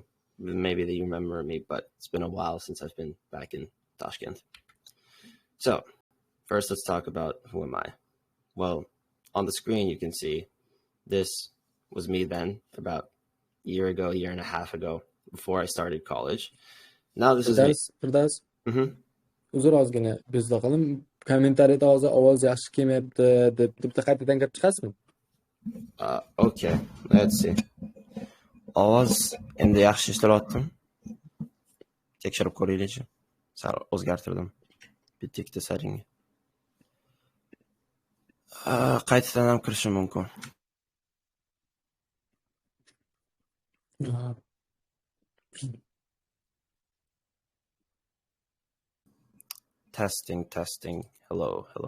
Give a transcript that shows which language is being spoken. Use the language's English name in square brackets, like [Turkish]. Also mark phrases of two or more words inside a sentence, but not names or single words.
[English] Maybe they remember me, but it's been a while since I've been back in Tashkent. So first, let's talk about who am I. Well, on the screen, you can see this was me then, about a year and a half ago, before I started college. Now this is me. Firdavs, Mm-hmm. [Uzbek] uzr ozgina bezda qildim. Kommentariyada hozir ovoz yaxshi kelmayapti deb bitta qaytadan kirib chiqasizmi? [English] Okay, let's see. [Uzbek] Ovoz endi yaxshi eshitilyaptimi? Tekshirib ko'raylikchi. Sal o'zgartirdim. Bitta ikkita settingni. Qaytadan ham kirishim mumkin. [English] Testing. Hello.